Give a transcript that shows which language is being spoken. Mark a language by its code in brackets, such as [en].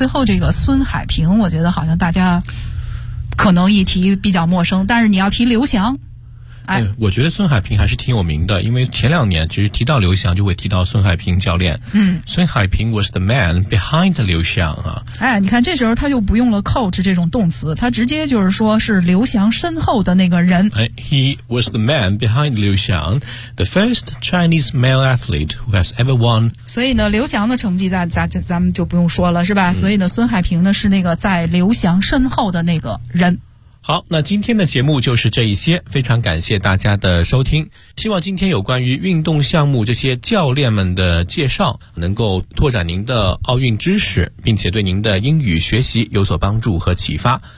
[zh] 最后这个孙海平，我觉得好像大家可能一提比较陌生，但是你要提刘翔。哎，我觉得孙海平还是挺有名的，因为前两年其实提到刘翔就会提到孙海平教练。嗯， [en] 孙海平 was the man behind 刘翔啊。 [zh] 哎，你看这时候他又不用了 coach 这种动词，他直接就是说是刘翔身后的那个人。 [en] 哎 ，He was the man behind 刘翔 ，the first Chinese male athlete who has ever won。 [zh] 所以呢，刘翔的成绩咱们就不用说了，是吧？所以呢，孙海平呢是那个在刘翔身后的那个人。好，那今天的节目就是这一些，非常感谢大家的收听，希望今天有关于运动项目这些教练们的介绍能够拓展您的奥运知识，并且对您的英语学习有所帮助和启发。